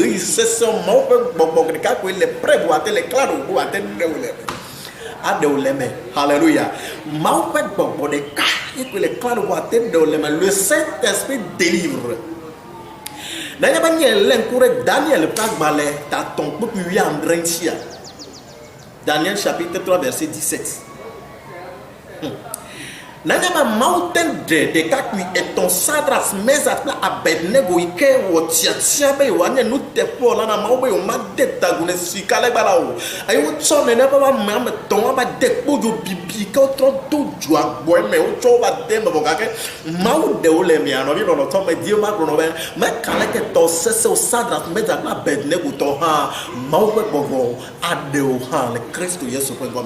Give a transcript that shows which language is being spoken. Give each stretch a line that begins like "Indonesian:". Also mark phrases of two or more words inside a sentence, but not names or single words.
Ewe: Ɣeyiɣi sesẽ Mawu ƒe gbɔgbɔ ɖeka koe le près bo ate le klaro bo ate ɖewo le me. Aɖewo le me. Alléluia. Mawu ƒe gbɔgbɔ ɖeka ye koe le klaro bo ate ɖewo le me.
French: Le Saint-Esprit délivre.
Ewe: Nenye be nye le ŋku ɖe Daniel ƒe agbalẽ tatɔ̃ kpekpe 19 Daniel
French: chapitre 3 verset 17.
Ewe: Nenye be Mawu te ɖe ɖekakpui etɔ̃ Sadras, Mesak kple Abednego yi ke wɔ tiatia be yewoanye nuteƒewɔla na Mawu be yewomade tagu le sika legba la o. Eye wotsɔ nene ƒe ame etɔ̃ va de kpodzo bibi ke wotrɔ do dzoa gbɔe me, wotsɔ wo va de me vɔ gake Mawu ɖewo le mia nɔvi lɔlɔtɔ me die ma gblɔ be meka leke tɔ sesẽwo Sadras, Mesak kple Abednego tɔ hã Mawu ƒe gbɔgbɔ aɖewo hã le Kristo Yesu ƒe ŋkɔ me.